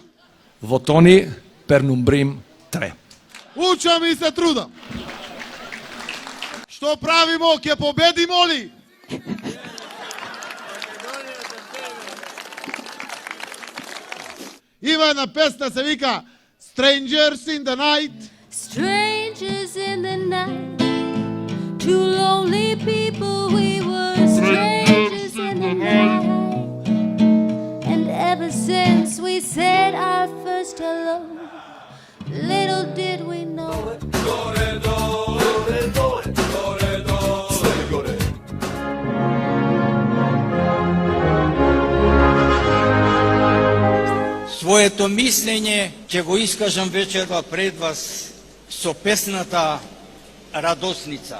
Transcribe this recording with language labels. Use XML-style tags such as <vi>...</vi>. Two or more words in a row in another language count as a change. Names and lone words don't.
<mk>Во тони пернумбрим 3. Учам и се трудам. Што правимо, ќе победимо ли? Има една песна, се вика Strangers in the Night.</mk> <en>Strangers in the night, two lonely people, we were strangers in the night. And ever since we said our first hello, little did we know.</en> <mk>Своето мислење ќе го искажам вечерва пред вас со песната Радосница.</mk>